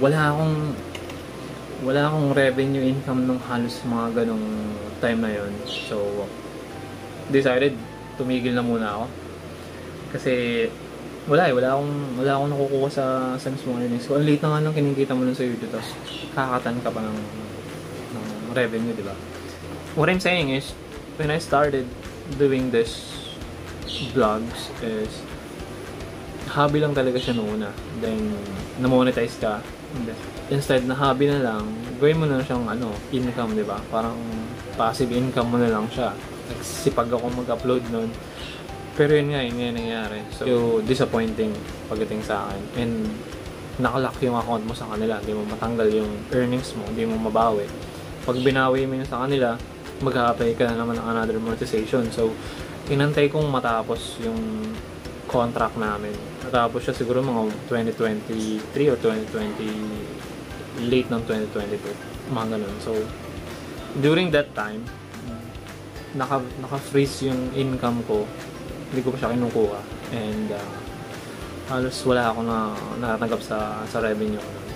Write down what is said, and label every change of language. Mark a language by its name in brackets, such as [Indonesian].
[Filipino] Wala akong revenue income nung halos mga ganong time na yun. So, decided tumigil na muna ako. Kasi wala akong nakukuha sa mismong earnings ko. Ang late na nga lang kinikita mo nun sa YouTube, tapos kakatan ka pa ng revenue, di ba? [English] What I'm saying is, when I started doing this vlogs is hobby [Filipino] lang talaga siya noon. Then na-monetize ka. Instead na hobby na lang, gawin mo na siyang income, di ba? Parang passive income mo na lang siya. Nagsipag ako mag-upload noon. Pero yun nga nangyayari. So, disappointing pagdating sa akin. And nakalock yung account mo sa kanila. Hindi mo matanggal yung earnings mo. Hindi mo mabawi. Pag binawi mo yun sa kanila, mag-a-apply ka na naman ng another monetization. So, inantay kong matapos yung contract namin. Natapos siya siguro mga 2023 or 2020, late ng 2022. Mga ganun. So, during that time, naka-freeze yung income ko. Hindi ko pa siya kinukuha. And halos wala ako na natatanggap sa revenue ko.